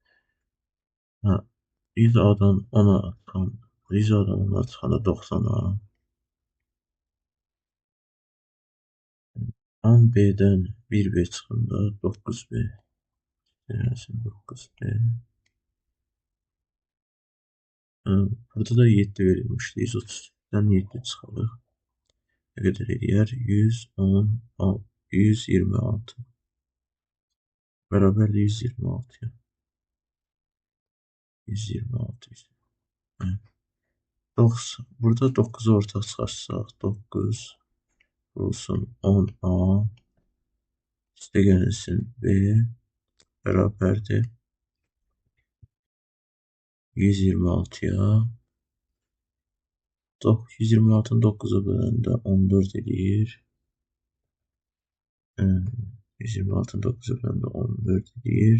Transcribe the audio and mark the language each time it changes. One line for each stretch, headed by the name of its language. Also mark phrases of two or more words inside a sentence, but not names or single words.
Azerbaijani: 100 A'dan 10 A çıxanda 100 A'dan 10 A çıxanda 90 A. 10 B'dən 1 B çıxanda 9 B. 9 B. Burada da 7 verilmişdi. 130'dan 7 çıxalıq.
Turkish: Ne kadar
Azerbaijani: edir?
Turkish: 126. Beraber de 126. 126. Evet.
Azerbaijani: 90. Burada 9'u ortaya çıxarsaq 9 olsun 10A üstə gəlsin B bərabərdir 126'ya. 126'ın 9'a böləndə 14 edir. 126'ın 9'a böləndə 14 edir.